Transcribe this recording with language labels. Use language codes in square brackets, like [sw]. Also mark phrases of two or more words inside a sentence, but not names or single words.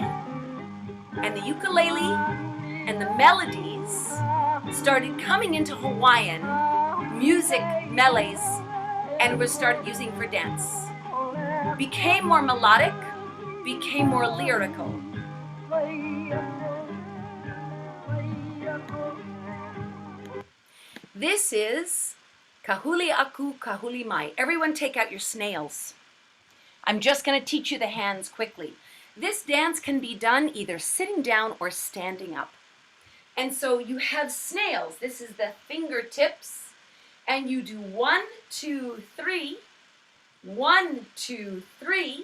[en] And the ukulele and the melodies started coming into Hawaiian music meles and were started using for dance. Became more melodic, became more lyrical. This is [haw] kahuli aku, kahuli mai. [en] Everyone take out your snails. I'm just going to teach you the hands quickly. This dance can be done either sitting down or standing up. And so you have snails. This is the fingertips. And you do 1, 2, 3. 1, 2, 3.